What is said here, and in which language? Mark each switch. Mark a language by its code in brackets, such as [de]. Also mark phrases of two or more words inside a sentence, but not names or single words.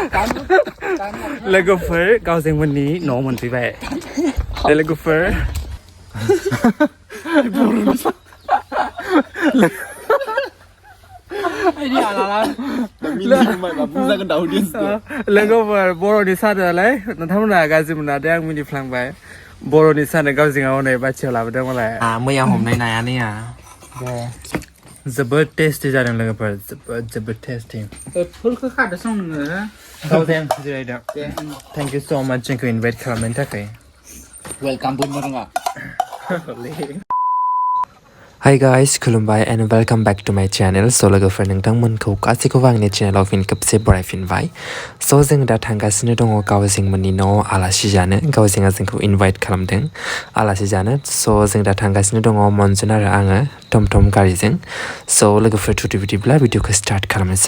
[brx] लोगोफोर गावजों मोननि न'आव मोनफैबाय लोगोफोर लोगोफोर बर'नि सानोलाय नोंथांमोना गाज्रि मोनादे आं मिनिफ्लांबाय बर'नि सानो गावजों हनै बाथियाव लाबोदों मालाय मैया हमनाय नायानैया जोबोद टेस्टि जादों लोगोफोर जोबोद टेस्टि फुलखौ खादो सं नोङो गावजों जिरायदों [en] thank you so much [brx] जोंखौ इनभाइट खालामनायनि थाखाय वेलकाम बुंनो रोङा [en] Hi guys, खुलुमबाय and welcome back to my channel. [brx] So लोगोफोर नोंथांमोनखौ गासैखौबो आंनि चेनेलाव फिन खेबसे बरायफिनबाय. So जों दा थांगासिनो दङ गावजिंमोननि न'आव आलासि जानो. गावजिंआ जोंखौ इनभाइट खालामदों आलासि जानो. So जों दा थांगासिनो दङ मनजुन आरो आङो टमटम गारिजों. So लोगोफोर थुदि बिदिब्ला भिडिअखौ स्टार्ट खालामनोसै.